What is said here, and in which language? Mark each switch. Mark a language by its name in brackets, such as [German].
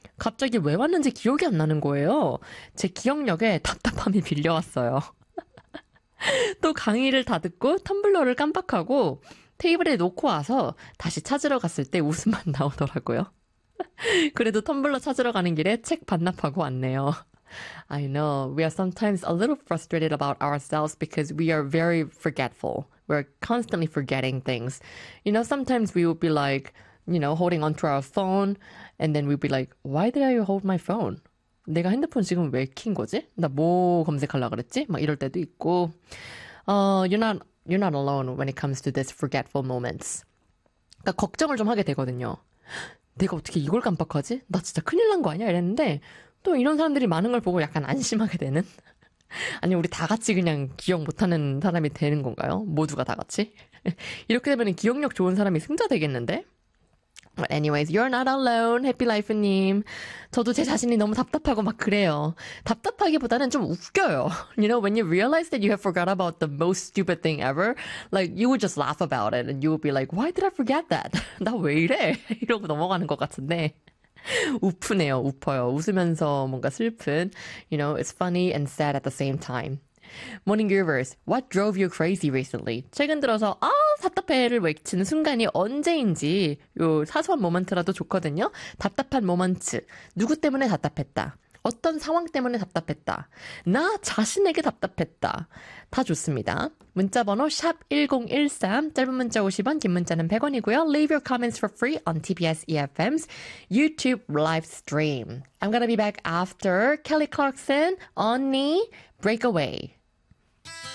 [Korean] 갑자기 왜 왔는지 기억이 안 나는 거예요. 제 기억력에 답답함이 빌려왔어요. 또 강의를 다 듣고 텀블러를 깜빡하고 테이블에 놓고 와서 다시 찾으러 갔을 때 웃음만 나오더라고요. 그래도 텀블러 찾으러 가는 길에 책 반납하고 왔네요. [English] I know we are sometimes a little frustrated about ourselves because we are very forgetful. We're constantly forgetting things. You know, sometimes we would be like, you know, holding onto our phone, and then we'd be like, why did I hold my phone? [Korean] 내가 핸드폰 지금 왜킨 거지? 나뭐 검색하려고 그랬지? 막 이럴 때도 있고. [English] You're not alone when it comes to these forgetful moments. [Korean] 그러니까 걱정을 좀 하게 되거든요. 내가 어떻게 이걸 깜빡하지? 나 진짜 큰일 난거 아니야? 이랬는데 또 이런 사람들이 많은 걸 보고 약간 안심하게 되는? 아니, 우리 다 같이 그냥 기억 못하는 사람이 되는 건가요? 모두가 다 같이? 이렇게 되면 기억력 좋은 사람이 승자 되겠는데? [English] But anyways, you're not alone, happy life님. [Korean] 저도 제 자신이 너무 답답하고 막 그래요. 답답하기보다는 좀 웃겨요. [English] You know, when you realize that you have forgot about the most stupid thing ever, like, you would just laugh about it, and you would be like, why did I forget that? [Korean] 나왜 이래? 이러고 넘어가는 것 같은데. 웃프네요, 웃어요. 웃으면서 뭔가 슬픈. [English] You know, it's funny and sad at the same time. Morning Groovers, what drove you crazy recently? [Korean] 최근 들어서 답답해를 외치는 순간이 언제인지 요 사소한 모먼트라도 좋거든요. 답답한 모먼트, 누구 때문에 답답했다, 어떤 상황 때문에 답답했다, 나 자신에게 답답했다, 다 좋습니다. 문자번호 샵 #1013, 짧은 문자 50원, 긴 문자는 100원이고요. [English] Leave your comments for free on TBS EFM's YouTube live stream. I'm gonna be back after Kelly Clarkson, Only Breakaway.